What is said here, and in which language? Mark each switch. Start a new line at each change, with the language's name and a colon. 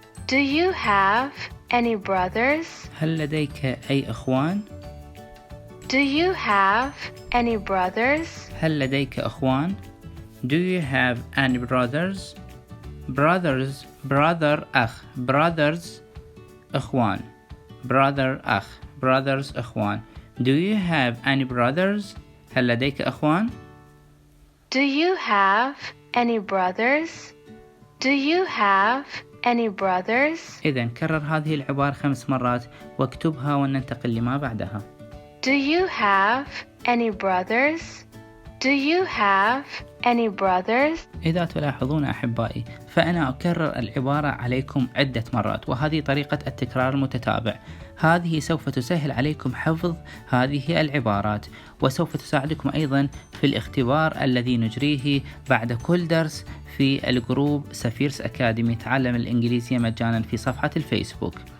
English: Do you have any brothers?
Arabic: هل لديك أي أخوان؟
English: Do you have any brothers?
Arabic: هل لديك أخوان؟
English: Do you have any brothers? Brothers brother
Arabic: أخ.
English: Brothers
Arabic: أخوان.
English: Brother
Arabic: أخ.
English: Brothers
Arabic: أخوان.
English: Do you have any brothers?
Arabic: هل لديك أخوان؟
English: Do you have any brothers? Do you have any brothers?
Arabic: إذن كرر هذه العبارة 5 مرات واكتبها وننتقل لما بعدها.
English: Do you have any brothers? Do you have any brothers?
Arabic: إذا تلاحظون أحبائي فأنا أكرر العبارة عليكم عدة مرات، وهذه طريقة التكرار المتتابع. هذه سوف تسهل عليكم حفظ هذه العبارات، وسوف تساعدكم أيضا في الاختبار الذي نجريه بعد كل درس في الجروب سفيرس أكاديمي تعلم الانجليزية مجانا في صفحة الفيسبوك.